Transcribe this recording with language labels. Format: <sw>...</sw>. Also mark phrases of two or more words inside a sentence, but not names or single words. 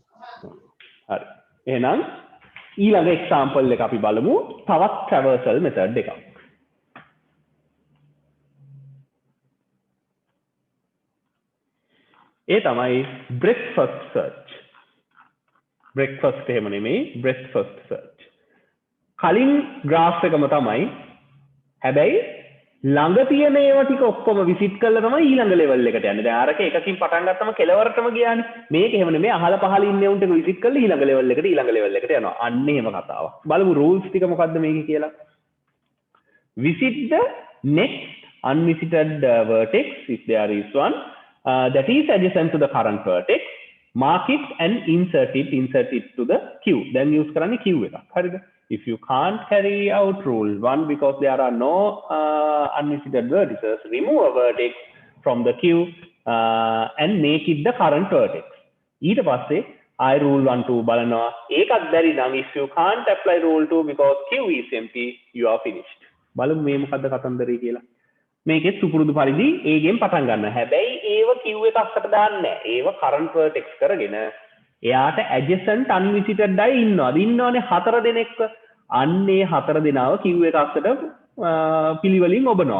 <si>හරි එහෙනම් ඊළඟ එක්සැම්පල් එක අපි බලමු තවත්</si> <en>traversal method</en> <si>එකක් ඒ තමයි</si> <en>breakfast search breakfast</en> <si>එහෙම නෙමෙයි</si> <en>breakfast search</en> <si>කලින් graph එකම තමයි හැබැයි ළඟ තියෙන ඒවා ටික ඔක්කොම විසිට් කරලා තමයි ඊළඟ level එකට යන්නේ දැන් අරක එකකින් පටන් ගත්තම කෙලවරටම ගියානේ මේක එහෙම නෙමෙයි අහල පහල ඉන්නේ උන්ට විසිට් කරලා ඊළඟ level එකට යනවා අන්න එහෙම කතාවක් බලමු rules ටික මොකද්ද මේකේ කියලා visit</si> <en>the next unvisited vertex if there is one that is adjacent to the current vertex mark it and insert it to the queue then use කරන්නේ queue</en> <si>එකක් හරිද</si> <en>if you can't carry out rule 1 because there are no unvisited vertices remove a vertex from the queue and make it the current vertex</en> <si>ඊට පස්සේ</si> <en>I rule 1 2</en> <si>බලනවා ඒකත් බැරි නම්</si> <en>if you can't apply rule 2 because queue is empty you are finished</en> <si>බලමු මේ මොකද්ද කතන්දරේ කියලා මේකේ සුපුරුදු පරිදි ඒගෙන් පටන් ගන්න. හැබැයි ඒව queue එකක් අතට දාන්නේ නැහැ. ඒව</si> <en>current vertex</en> <si>කරගෙන එයාට</si> <en>adjacent unvisited</en> <si>අය ඉන්නවාද? ඉන්නවනේ 4 දෙනෙක්ව. අන්නේ 4 දෙනාව queue එක අතට පිළිවෙලින් ඔබනවා.</si>